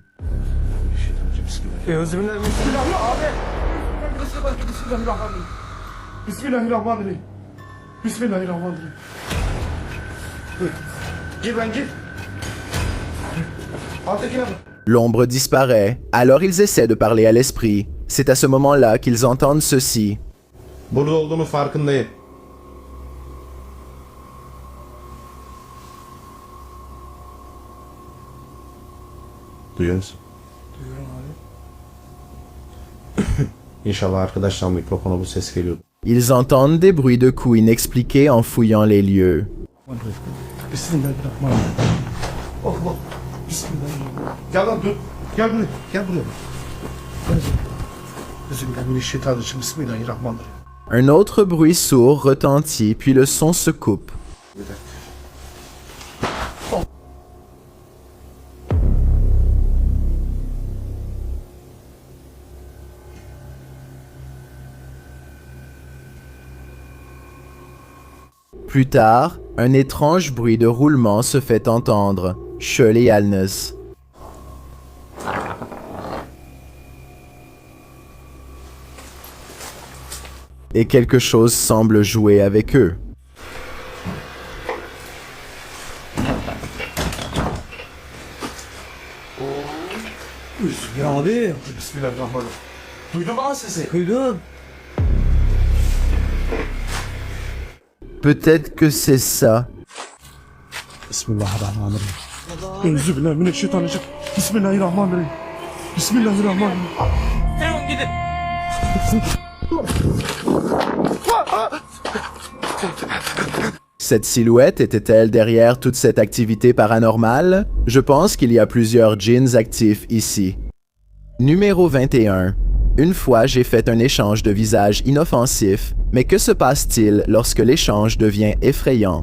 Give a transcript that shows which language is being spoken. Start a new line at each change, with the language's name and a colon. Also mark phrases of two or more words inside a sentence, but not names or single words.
French: L'ombre disparaît, alors ils essaient de parler à l'esprit. C'est à ce moment-là qu'ils entendent ceci.
Turkish: Burada olduğunu farkındayım. Duyuyor musun? Duyuyorum abi. İnşallah arkadaşlar mikrofona bu ses geliyor.
French: Ils entendent des bruits de coups inexpliqués en fouillant les lieux.
Arabic: بسم الله الرحمن الرحيم. Oh, oh. بسم الله الرحمن الرحيم.
Turkish: Gel lan dur. Gel buraya. Gel buraya.
Arabic: بسم الله الرحمن الرحيم.
French: Un autre bruit sourd retentit, puis le son se coupe. Plus tard, un étrange bruit de roulement se fait entendre. Shirley Alnes. Et quelque chose semble jouer avec eux.
Turkish: Ya abi,
Arabic: بسم الله الرحمن الرحيم.
Turkish: duydum ama sesi. Duydum.
French: Peut-être que c'est ça.
Arabic: بسم الله الرحمن الرحيم. أعوذ بالله من الشيطان الرجيم. بسم الله الرحمن الرحيم. بسم الله الرحمن الرحيم.
Turkish: Hemen gidin.
French: Cette silhouette était-elle derrière toute cette activité paranormale? Je pense qu'il y a plusieurs djinns actifs ici. Numéro 21. Une fois, j'ai fait un échange de visage inoffensif, mais que se passe-t-il lorsque l'échange devient effrayant?